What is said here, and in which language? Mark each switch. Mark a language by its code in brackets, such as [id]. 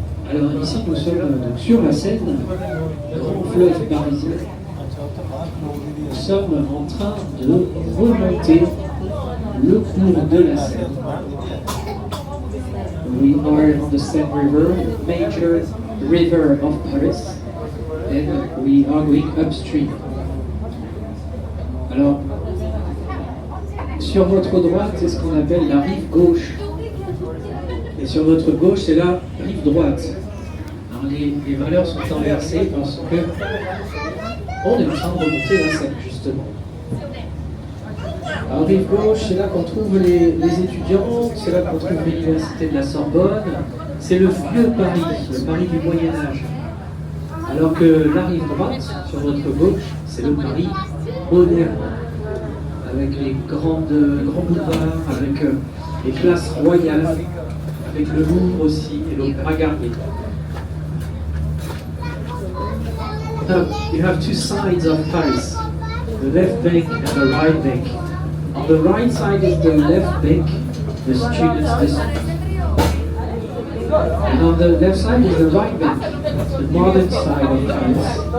[fr] Alors ici nous sommes donc sur la Seine, grand fleuve parisien. Nous sommes en train de remonter le cours de la Seine. [en] We are on the Seine River, major river of Paris, and we are going upstream. [fr] Alors, sur votre droite, c'est ce qu'on appelle la rive gauche. Et sur votre gauche, c'est la rive droite. Alors, les valeurs sont inversées parce que on est en train de remonter la Seine, justement. Alors, rive gauche, c'est là qu'on trouve les étudiants, c'est là qu'on trouve l'université de la Sorbonne, c'est le vieux Paris, le Paris du Moyen-Âge. Alors que la rive droite, sur votre gauche, c'est le Paris moderne, avec les grands boulevards, avec les places royales, avec le Louvre aussi et l'Opéra Garnier. [en] Now, you have two sides of Paris, the left bank and the right bank. On the right side is the left bank, the students' district. And on the left side is the right bank, the modern side of Paris.